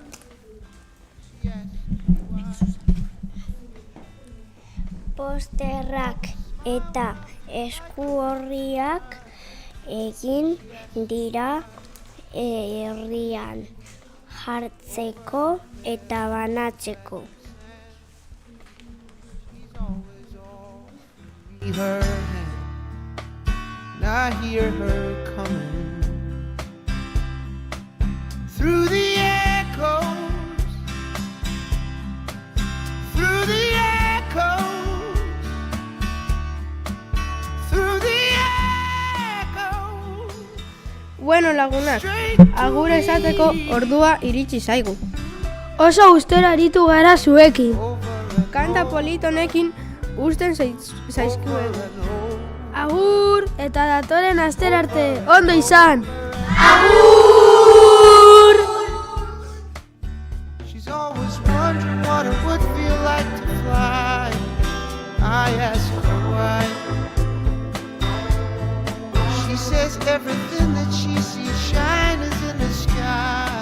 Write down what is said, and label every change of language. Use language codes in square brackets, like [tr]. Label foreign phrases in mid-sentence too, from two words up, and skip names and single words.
[eu] Posterrak eta eskuorriak egin dira herrian jartzeko eta banatzeko. [en] Her hand, and I hear her coming through the echoes, through the echoes, through the echoes. [eu] Bueno, lagunak, agur esateko ordua iritsi zaigu. Oso gustora aritu gara zuekin. Kanta polit honekin usten zaizkizuegu. Agur eta datoren astera arte. Ondo izan! [en] She's always wondering what it would feel like to fly. I ask her why. She says everything that she sees shine is in the sky.